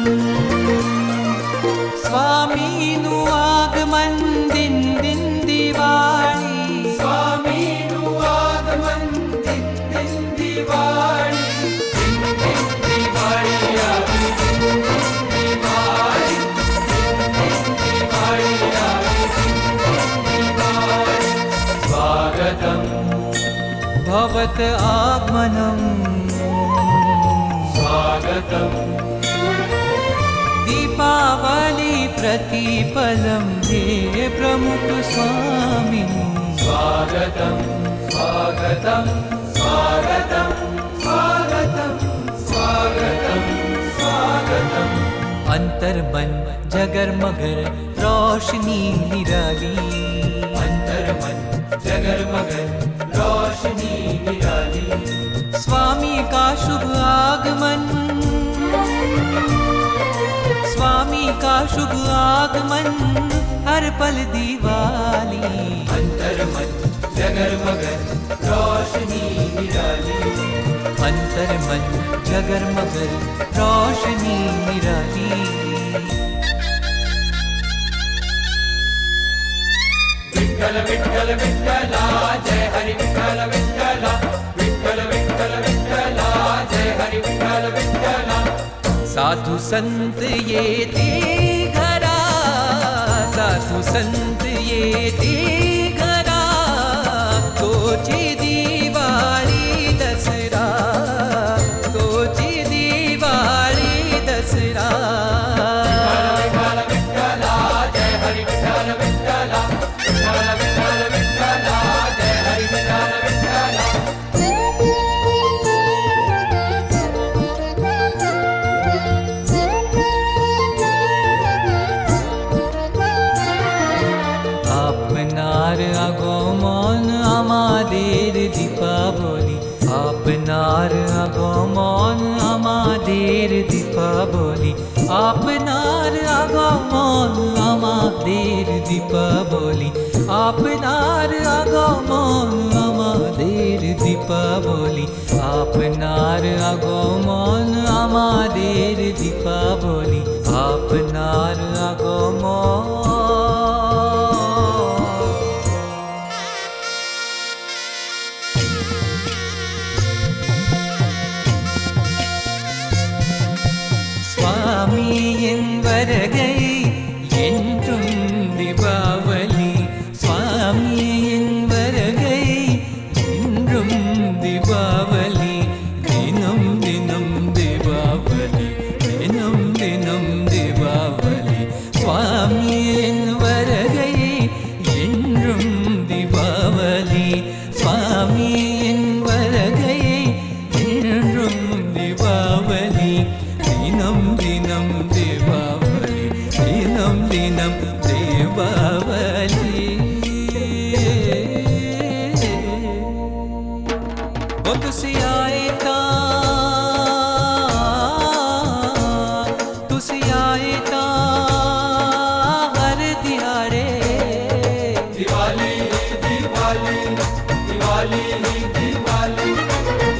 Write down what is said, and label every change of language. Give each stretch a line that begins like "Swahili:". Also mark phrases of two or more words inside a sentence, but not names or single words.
Gujarati: સ્વામીનું આગમન દિન દિન દિવાળી, સ્વામીનું આગમન દિન દિન દિવાળી, દિન દિન દિવાળી આવી, દિન દિન દિવાળી, દિન દિન દિવાળી આવી, દિન દિન દિવાળી.
Sanskrit: स्वागतम भवत आगमनम, स्वागतम दीपावली प्रतिपलम हे प्रमुख स्वामी. स्वागतम स्वागतम स्वागतम स्वागतम स्वागतम स्वागतम.
Hindi: अंतर मन जगर मगर रोशनी निराली, अंतर मन जगर मगर रोशनी निराली. स्वामी का शुभ आगमन, स्वामी का शुभ आगमन, हर पल दीवाली. अंतर मन जगर मगर रोशनी निराली, अंतर मन जगर मगर रोशनी निराली.
Marathi: विठ्ठल विठ्ठल विठ्ठला जय हरि विठ्ठल विठ्ठला, विठ्ठल विठ्ठल विठ्ठला जय हरि विठ्ठल विठ्ठला. साधु संत ये ते घरा, साधु संत ये ते घरा, तोची दिवाळी दसरा, तोची दिवाळी दसरा. विठ्ठल विठ्ठला जय हरि विठ्ठल विठ्ठला, विठ्ठल विठ्ठल विठ्ठला जय हरि विठ्ठल विठ्ठला.
Bangla: आपनार আগমন আমাদের দীপাবলি, আপনার আগমন আমাদের দীপাবলি, আপনার আগমন আমাদের দীপাবলি, আপনার আগমন আমাদের দীপাবলি, আপনার আগমন আমাদের দীপাবলি, আপনার আগমন.
Tamil: ஸ்வாமி என் வரகை என்றும் தீபாவளி, ஸ்வாமி என் வரகை என்றும் தீபாவளி, தினம் தினம் தீபாவளி, தினம் தினம் தீபாவளி. ஸ்வாமி என் வரகை என்றும் தீபாவளி, ஸ்வாமி என் வரகை என்றும் தீபாவளி, தினம் தினம் தீபாவளி, தினம் தினம் தீபாவளி.
Punjabi: ਵੋ ਤੁਸੀ ਆਏ ਤਾ, ਤੁਸੀ ਆਏ ਤਾ ਹਰ ਦਿਹਾੜੇ, ਦਿਵਾਲੀ ਦਿਵਾਲੀ ਦਿਵਾਲੀ ਦਿਵਾਲੀ